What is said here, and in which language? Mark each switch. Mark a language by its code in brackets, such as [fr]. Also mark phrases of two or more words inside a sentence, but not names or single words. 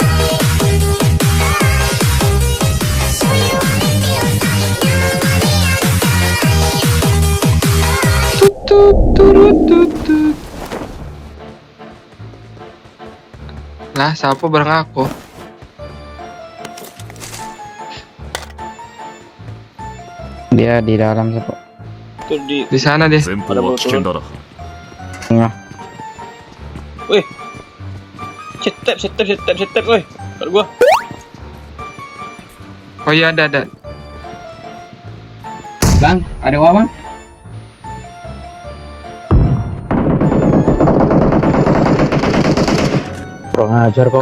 [id] Lah, siapa bareng aku? Dia di dalam siapa? Itu Di sana deh. [ja] 前方は危険だな。 [id] Tengah. Wih. Setep, woi. Kat gua. Oh iya ada. Bang, ada uang bang? Kurang ajar kok